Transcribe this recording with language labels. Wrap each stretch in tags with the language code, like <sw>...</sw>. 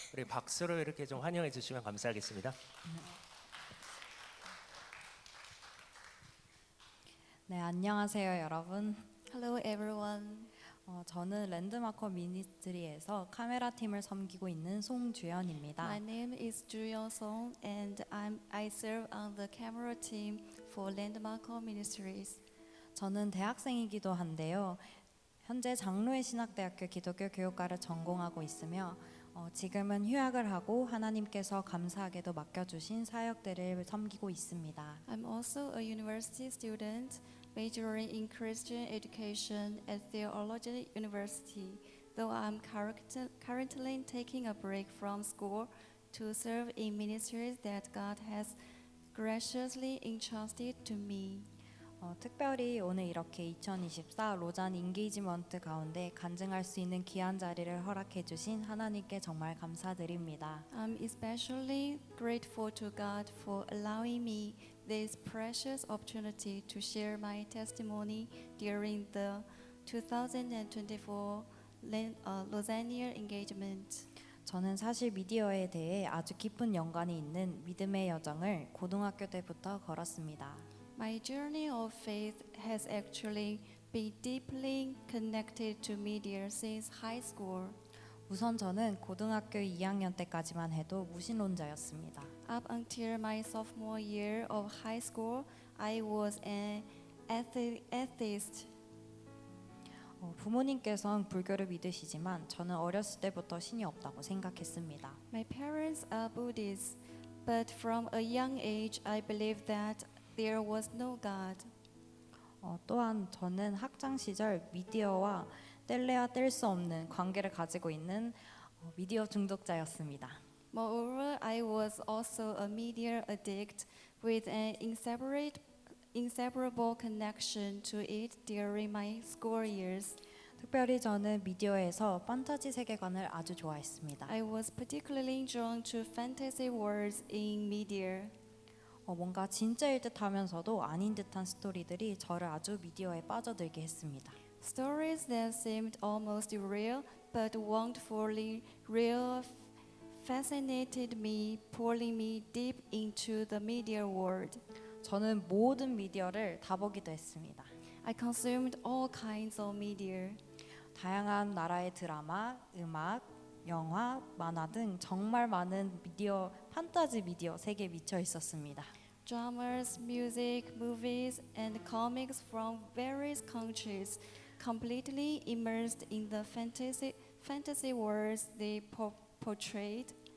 <ko>우리 박수로 이렇게 좀 환영해 주시면 감사하겠습니다. 네, 안녕하세요, 여러분.</ko> <en>Hello everyone.</en> <ko>저는 랜드마커 미니스트리에서 카메라 팀을 섬기고 있는 송주연입니다.</ko> <en>My name is Juyeon Song and I serve on the camera team for Landmark Ministries.</en> <ko>저는 대학생이기도 한데요. 현재 장로회 신학대학교 기독교 교육과를 전공하고 있으며 지금은 휴학을 하고 하나님께서 감사하게도 맡겨주신 사역들을 섬기고 있습니다.</ko> <en>I'm also a university student majoring in Christian education at Theological University, though I'm currently taking a break from school to serve in ministries that God has graciously entrusted to me.</en> <ko>특별히 오늘 이렇게 2024 로잔 인게이지먼트 가운데 간증할 수 있는 귀한 자리를 허락해 주신 하나님께 정말 감사드립니다.</ko> <en>I'm especially grateful to God for allowing me this precious opportunity to share my testimony during the 2024 Lausanne engagement.</en> <ko>저는 사실 미디어에 대해 아주 깊은 연관이 있는 믿음의 여정을 고등학교 때부터 걸었습니다.</ko> <en>My journey of faith has actually been deeply connected to media since high school.</en> <ko>우선 저는 고등학교 2학년 때까지만 해도 무신론자였습니다.</ko> <en>Up until my sophomore year of high school, I was an atheist.</en> <ko>부모님께서는 불교를 믿으시지만 저는 어렸을 때부터 신이 없다고 생각했습니다.</ko> <en>My parents are Buddhists, but from a young age I believed that there was no God.</en> <ko>또한 저는 학창 시절 미디어와 뗄래야 뗄 수 없는 관계를 가지고 있는 미디어 중독자였습니다.</ko> <en>Moreover, I was also a media addict with an inseparable connection to it during my school years.</en> <ko>특별히 저는 미디어에서 판타지 세계관을 아주 좋아했습니다.</ko> <en>I was particularly drawn to fantasy worlds in media.</en> <ko>뭔가 진짜일 듯 하면서도 아닌 듯한 스토리들이 저를 아주 미디어에 빠져들게 했습니다.</ko> <en>Stories that seemed almost real but weren't fully real fascinated me, pulling me deep into the media world.</en> <ko>저는 모든 미디어를 다 보기도 했습니다.</ko> <en>I consumed all kinds of media.</en> <ko>다양한 나라의 드라마, 음악, 영화, 만화 등 정말 많은 미디어, 판타지 미디어 세계에 미쳐 있었습니다.</ko> <en>Dramas, music, movies, and comics from various countries, completely immersed in the fantasy worlds they portrayed.</en>